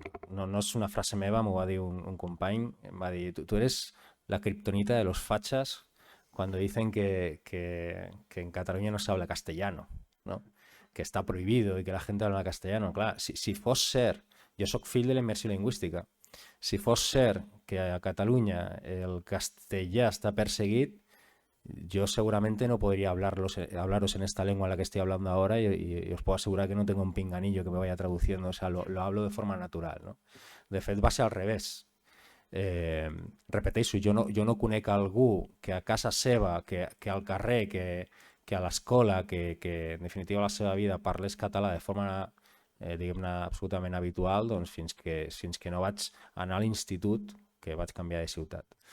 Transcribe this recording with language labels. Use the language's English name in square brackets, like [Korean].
[Catalan] No és una frase meva, m'ho va dir [Spanish] un company, em va dir, tu eres la kriptonita de los fachas cuando dicen que en Cataluña no se habla castellano, ¿no? Que està prohibido i que la gent habla castellano. [Catalan] Clar, si fos cert, jo soc fill de la immersió lingüística, si fos cert que a Catalunya el castellà està perseguit, [Spanish] Yo seguramente no podría hablaros en esta lengua en la que estoy hablando ahora y os puedo asegurar que no tengo un pinganillo que me vaya traduciendo, o sea, lo hablo de forma natural, no? [Catalan] De fet, va ser al revés. Repeteixo, jo no conec algú que a casa seva, que al carrer, que a l'escola, que en definitiva a la seva vida parlés català de forma diguem-ne absolutament habitual, doncs fins que no vaig anar a l'institut, que vaig canviar de ciutat.